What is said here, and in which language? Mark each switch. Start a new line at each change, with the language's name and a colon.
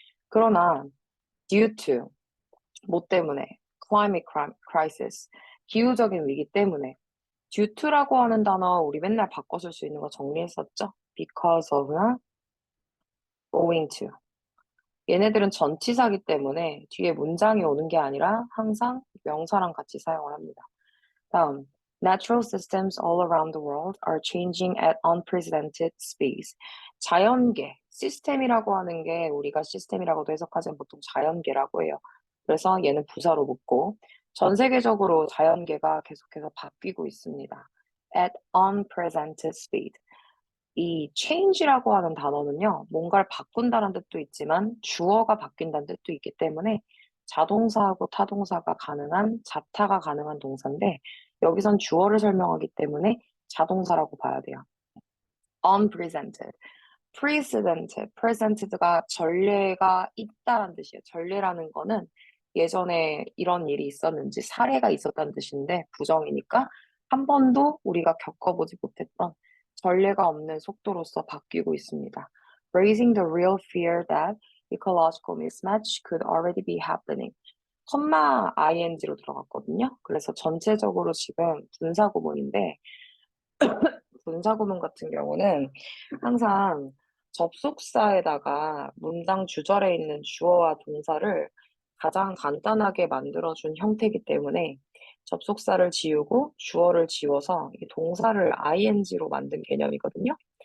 Korean: 그러나 due to 뭐 때문에
English: climate crisis
Korean: 기후적인 위기 때문에 due to라고 하는 단어 우리 맨날 바꿔 쓸 수 있는 거 정리했었죠? because of나 owing to 얘네들은 전치사기 때문에 뒤에 문장이 오는 게 아니라 항상 명사랑 같이 사용을 합니다.
English: 다음, natural systems all around the world are changing at unprecedented speeds.
Korean: 자연계, 시스템이라고 하는 게 우리가 시스템이라고도 해석하지만 보통 자연계라고 해요. 그래서 얘는 부사로 붙고 전 세계적으로 자연계가 계속해서 바뀌고 있습니다.
English: at unprecedented speed.
Korean: 이 change라고 하는 단어는요, 뭔가를 바꾼다는 뜻도 있지만 주어가 바뀐다는 뜻도 있기 때문에 자동사하고 타동사가 가능한, 자타가 가능한 동사인데 여기선 주어를 설명하기 때문에 자동사라고 봐야 돼요. unprecedented, precedented, presented가 전례가 있다는 뜻이에요. 전례라는 거는 예전에 이런 일이 있었는지 사례가 있었다는 뜻인데 부정이니까 한 번도 우리가 겪어보지 못했던 전례가 없는 속도로서 바뀌고 있습니다.
English: Raising the real fear that ecological mismatch could already be happening.
Korean: 컴마 ing로 들어갔거든요. 그래서 전체적으로 지금 분사구문인데 분사구문 같은 경우는 항상 접속사에다가 문장 주절에 있는 주어와 동사를 가장 간단하게 만들어준 형태이기 때문에 접속사를 지우고 주어를 지워서 이 동사를 ing로 만든 개념이거든요.